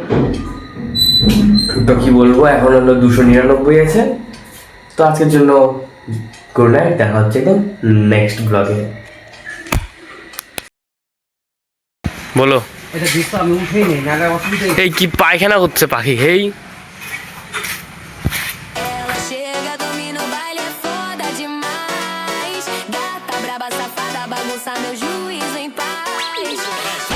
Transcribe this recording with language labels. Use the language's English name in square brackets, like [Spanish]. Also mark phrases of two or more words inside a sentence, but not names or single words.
[Bangla] তো কি বলবো, এখন হলো 299 আছে। তো আজকের জন্য [English] good night, [Bangla] দেখা হচ্ছে একদম নেক্সট ব্লগে। বলো, এটা দেখো আমি উঠেই নেই, নাহলে অসুবিধা। এই কি পায়খানা করছে পাখি, হেই [Portuguese] Ela chega, domina o baile, é foda demais. Gata braba, safada, bagunça meu juízo em paz.